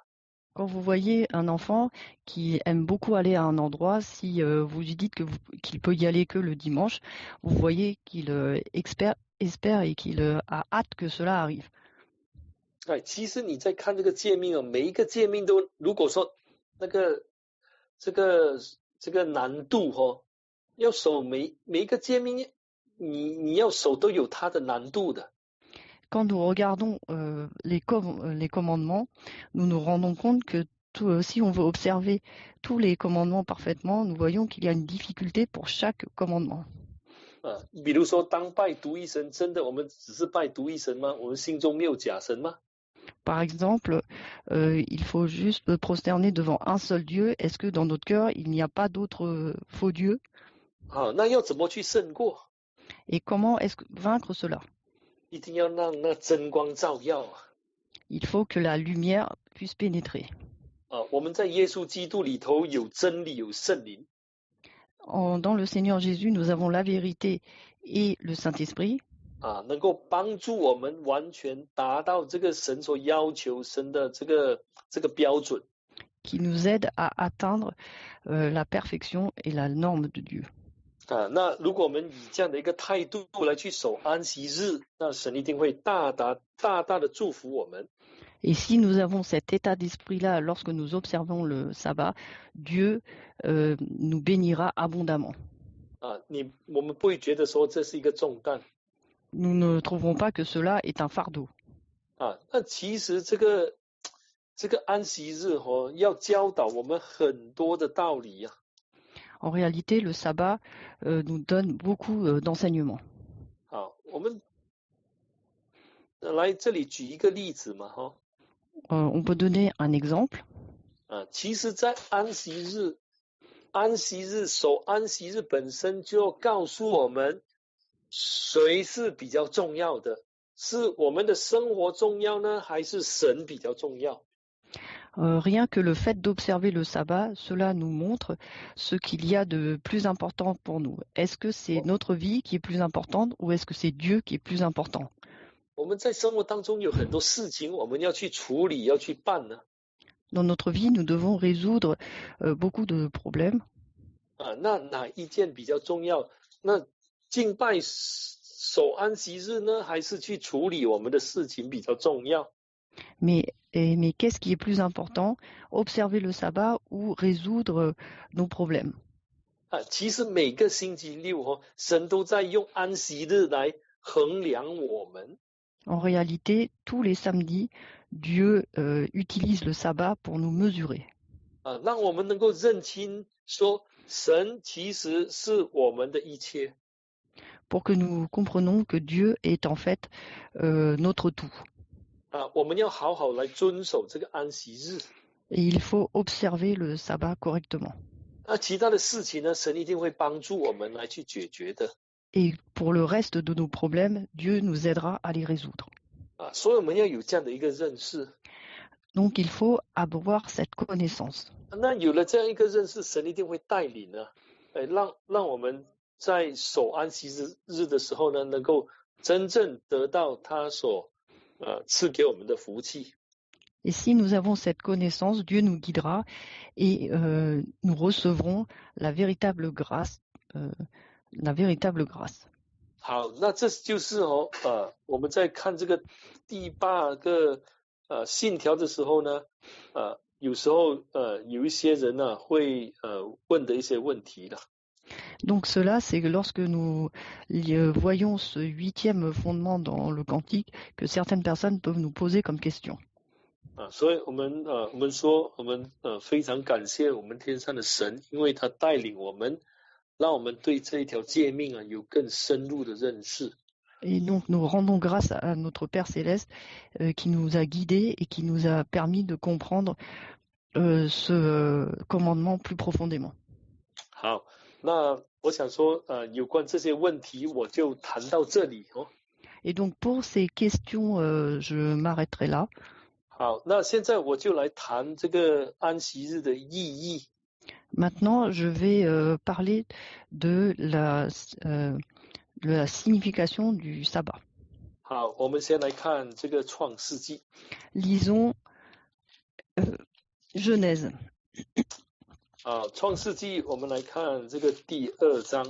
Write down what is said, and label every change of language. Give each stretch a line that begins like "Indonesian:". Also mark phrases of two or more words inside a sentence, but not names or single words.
French: Quand vous voyez un enfant qui aime beaucoup aller à un endroit, si vous lui dites qu'il peut y aller que le dimanche, vous voyez qu'il espère et qu'il a hâte que cela arrive.
Chinese: 其实你在看这个诫命每一个诫命都，如果说这个难度要守每一个诫命，你要守都有它的难度的。
French: Quand nous regardons les commandements, nous nous rendons compte que si on veut observer tous les commandements parfaitement, nous voyons qu'il y a une difficulté pour chaque commandement.
Chinese: 比如说当拜独一神，真的我们只是拜独一神吗？我们心中没有假神吗？
French: Par exemple, il faut juste prosterner devant un seul Dieu. Est-ce que dans notre cœur, il n'y a pas d'autres faux dieux?
Chinese: 那要怎么去胜过？
French: Et comment est-ce que vaincre cela?
Chinese: 一定要让那真光照耀
French: Il faut que la lumière puisse pénétrer.
Chinese: 我们在耶稣基督里头有真理，有圣灵。
French: Dans le Seigneur Jésus, nous avons la vérité et le Saint-Esprit.
Chinese: 能够帮助我们完全达到这个神所要求神的这个标准。
French: Qui nous aide à atteindre la perfection et la norme de Dieu.
Chinese: 那如果我们以这样的一个态度来去守安息日，那神一定会大大的祝福我们。
French: Et si nous avons cet état d'esprit-là lorsque nous observons le sabbat, Dieu nous bénira abondamment.
Chinese: 我们不会觉得说这是一个重担。
French: Nous ne trouverons pas que cela est un fardeau.
Chinese: 那其实这个安息日要教导我们很多的道理
French: En réalité, le sabbat nous donne beaucoup d'enseignements.
Chinese: 好，我们来这里举一个例子嘛，哈。
French: On peut donner un exemple.
Chinese: 其实，在安息日守安息日本身就告诉我们，谁是比较重要的？是我们的生活重要呢，还是神比较重要？
French: Rien que le fait d'observer le sabbat, cela nous montre ce qu'il y a de plus important pour nous. Est-ce que c'est notre vie qui est plus importante ou est-ce que c'est Dieu qui est plus important?
Chinese: 我们在生活当中有很多事情我们要去处理，要去办呢。
French: Dans notre vie, nous devons résoudre beaucoup de problèmes.
Chinese: 那哪一件比较重要？那敬拜守安息日呢，还是去处理我们的事情比较重要？
French: Mais qu'est-ce qui est plus important? Observer le sabbat ou résoudre nos problèmes?
Chinese: 其实每个星期六神都在用安息日来衡量我们。
French: En réalité, tous les samedis, Dieu utilise le sabbat pour nous mesurer.
Chinese: 让我们能够认清说，神其实是我们的一切。
French: Pour que nous comprenions que Dieu est en fait notre tout.
Chinese: 我们要好好来遵守这个安息日。
French: Et il faut observer le sabbat correctement.
Chinese: 其他的事情呢，神一定会帮助我们来去解决的。
French: Et pour le reste de nos problèmes, Dieu nous aidera à les résoudre.
Chinese: 所以我们要有这样的一个认识。
French: Donc il faut avoir cette connaissance.
Chinese: 那有了这样一个认识，神一定会带领呢，让我们在守安息日的时候呢，能够真正得到他所赐给我们的福气。
French: Et si nous avons cette connaissance, Dieu nous guidera et nous recevrons la véritable grâce.
Chinese: 好，那这就是我们在看这个第8个信条的时候呢，有时候有一些人呢会问的一些问题了。
French: Donc cela, c'est que lorsque nous voyons ce 8e fondement dans le cantique, que certaines personnes peuvent nous poser comme question.
Chinese: 所以我们说，我们非常感谢我们天上的神，因为他带领我们，让我们对这一条诫命有更深入的认识。
French: Et donc nous rendons grâce à notre Père Céleste qui nous a guidés et qui nous a permis de comprendre ce commandement plus profondément.
Chinese: 好，那我想说，有关这些问题，我就谈到这里哦。
French: Et donc pour ces questions, je m'arrêterai là.
Chinese: 好，那现在我就来谈这个安息日的意义。
French: Maintenant, je vais parler de la signification du sabbat.
Chinese: 好，我们先来看这个创世纪。
French: Lisons Genèse.
Chinese: 创世纪，我们来看这个第2章。